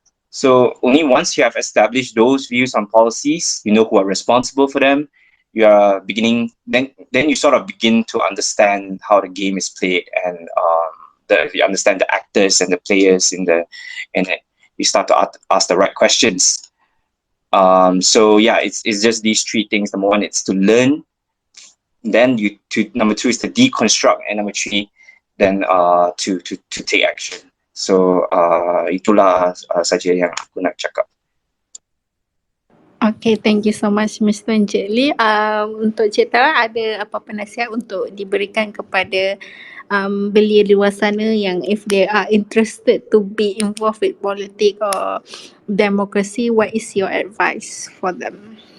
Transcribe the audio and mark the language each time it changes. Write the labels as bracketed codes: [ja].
[en] So only once you have established those views on policies, you know who are responsible for them, you are beginning, then you sort of begin to understand how the game is played, and you understand the actors and the players and you start to ask the right questions. So yeah, it's just these three things. Number one, it's to learn then number two is to deconstruct, and number three then to take action. [ms] So itulah saja yang aku nak cakap. [en] Okay, thank you so much Mr. Jit Lee. [ms] Untuk Cik Tara, ada apa-apa nasihat untuk diberikan kepada belia di luar sana yang [en] if they are interested to be involved with politics or democracy, what is your advice for them?